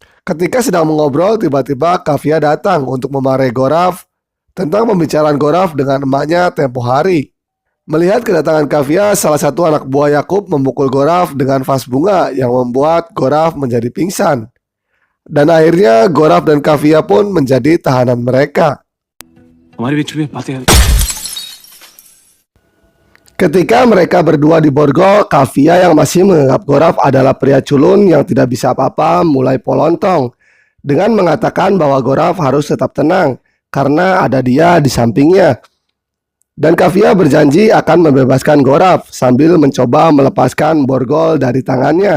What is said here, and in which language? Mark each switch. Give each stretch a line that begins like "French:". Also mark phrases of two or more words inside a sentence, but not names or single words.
Indonesian: Ketika sedang mengobrol, tiba-tiba Kavya datang untuk memarahi Goraf tentang pembicaraan Goraf dengan emaknya tempo hari. Melihat kedatangan Kavya, salah satu anak buah Yakub memukul Goraf dengan vas bunga yang membuat Goraf menjadi pingsan. Dan akhirnya Goraf dan Kavya pun menjadi tahanan mereka.
Hindi: हमारे बीच में बातें.
Indonesian: Ketika mereka berdua di borgol, Kavya yang masih menganggap Goraf adalah pria culun yang tidak bisa apa-apa mulai polontong dengan mengatakan bahwa Goraf harus tetap tenang karena ada dia di sampingnya. Dan Kavya berjanji akan membebaskan Goraf sambil mencoba melepaskan borgol dari tangannya.